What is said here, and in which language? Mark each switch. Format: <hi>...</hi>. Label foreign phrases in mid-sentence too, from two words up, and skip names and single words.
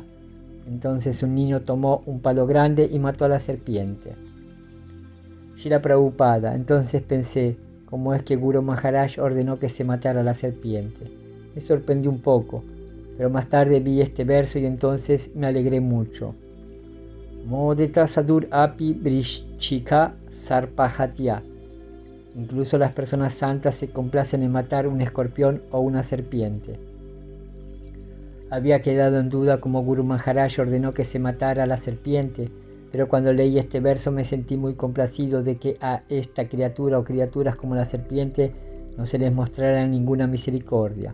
<es>Entonces un niño tomó un palo grande y mató a la serpiente. Srila Prabhupada: entonces pensé, ¿cómo es que Guru Maharaj ordenó que se matara a la serpiente? Me sorprendió un poco, pero más tarde vi este verso y entonces me alegré mucho.</es> <sa>मोदेत साधुर् अपि वृश्चिक सर्पहत्या.</sa> <es>Incluso las personas santas se complacen en matar un escorpión o una serpiente. Había quedado en duda cómo Guru Maharaj ordenó que se matara a la serpiente, pero cuando leí este verso me sentí muy complacido de que a esta criatura o criaturas como la serpiente no se les mostrara ninguna misericordia.</es>